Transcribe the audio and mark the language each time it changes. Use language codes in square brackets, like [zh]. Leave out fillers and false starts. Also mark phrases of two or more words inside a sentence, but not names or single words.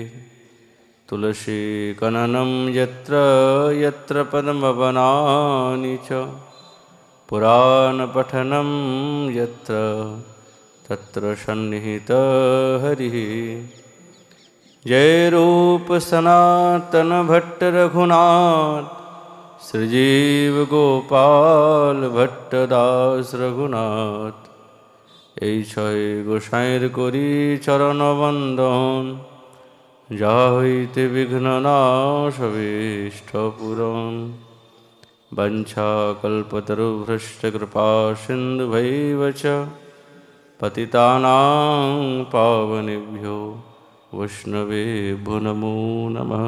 [sa] तुलसीकननं यत्र यत्र पद्मवनानि च पुराणपठनं यत्र तत्र सन्निहितः हरिः। [bn] জয় রূপ সনাতন ভট্ট রঘুনাথ শ্রীজীব গোপাল ভট্টদাস রঘুনাথ। এই ছয় গোসাইর করি চরণ বন্দন যা হইতে বিঘ্ন নাশ অভীষ্ট পূরণ। [sa] वंशाकल्पतरुभ्यश्च कृपा सिन्धुभैव च पतितानां पावनेभ्यो वैष्णवेभ्यो नमो नमः।